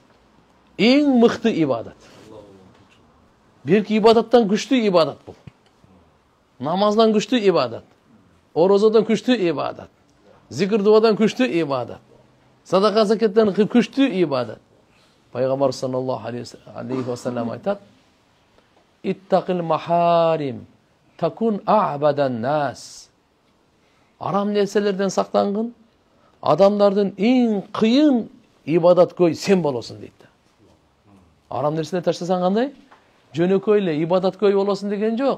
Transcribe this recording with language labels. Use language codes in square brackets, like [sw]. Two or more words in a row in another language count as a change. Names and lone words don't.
[ky] Эң мыкты ибадат. Берки ибадаттан күчтүү ибадат бул. Намаздан күчтүү ибадат. Орозодон күчтүү ибадат. Зикир дуадан күчтүү ибадат. Садака закаттан күчтүү ибадат. [ar] Пайгамбар صلى الله عليه وسلم айтат: اتق المحارم تكن أعبد الناس. [ky] Арам нерселерден сактангын, адамдардын эң кыйын ибадаткөй сен болосуң дейт. Арам нерселерди таштасаң кандай? Жөнөкөй эле ибадаткөй болосуң деген жок.